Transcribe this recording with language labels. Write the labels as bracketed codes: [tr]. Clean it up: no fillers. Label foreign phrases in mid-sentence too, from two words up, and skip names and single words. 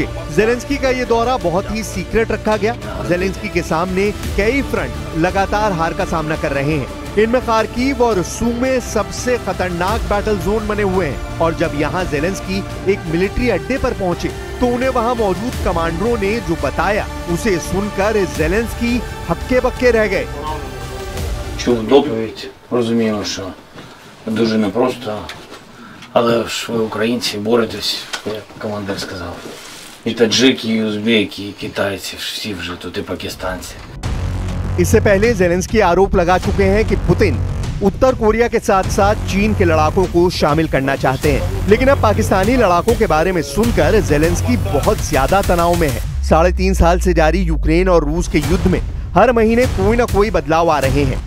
[hi] ज़ेलेंस्की का ये दौरा बहुत ही सीक्रेट रखा गया। ज़ेलेंस्की के सामने कई फ्रंट लगातार हार का सामना कर रहे हैं। इनमें खार्किव और सूमे सबसे खतरनाक [en] battle zone [hi] बने हुए हैं और जब यहाँ ज़ेलेंस्की एक मिलिट्री अड्डे पर पहुंचे तो उन्हें वहां मौजूद कमांडरों ने जो बताया उसे सुनकर ज़ेलेंस्की हक्के बक्के रह गए। [uk] Чув доповідь, розумію, що дуже непросто, але ж ви українці боретесь, як командир сказав. І таджики, і узбеки, і китайці, всі вже тут, і пакистанці. [hi] इससे पहले ज़ेलेंस्की आरोप लगा चुके हैं कि पुतिन उत्तर कोरिया के साथ साथ चीन के लड़ाकों को शामिल करना चाहते हैं, लेकिन अब पाकिस्तानी लड़ाकों के बारे में सुनकर ज़ेलेंस्की बहुत ज्यादा तनाव में है। 3.5 साल से जारी यूक्रेन और रूस के युद्ध में हर महीने कोई न कोई बदलाव आ रहे हैं।